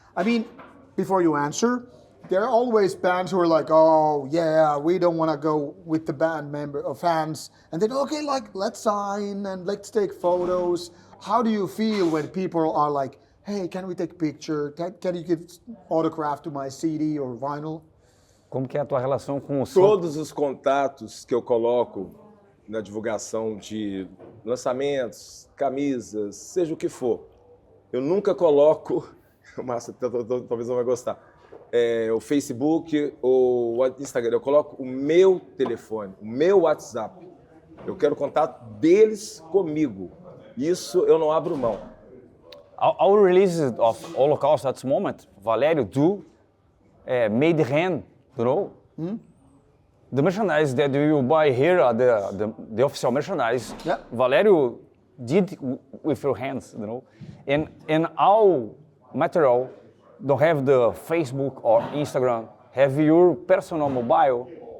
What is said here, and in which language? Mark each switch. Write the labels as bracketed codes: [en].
[en] I mean, before you answer, there are always bands who are like, oh yeah, we don't want to go with the band member or fans. And then, okay, like, let's sign and let's take photos. How do you feel when people are like, hey, can we take a picture? Can you give autograph to my CD or vinyl? [pt] Como que é a tua relação com o som? Todos os contatos que eu coloco na divulgação de lançamentos, camisas, seja o que for, eu nunca coloco, o Márcio talvez não vai gostar, o Facebook ou o Instagram, eu coloco o meu telefone, o meu WhatsApp. Eu quero contato deles comigo. Isso eu não abro mão. [en] Our release of Holocaust at the moment, Valerio do made hand, you know? The merchandise that you buy here, the official merchandise, Yeah. Valerio did with your hands, you know? And all material don't have the Facebook or Instagram, have your personal mobile.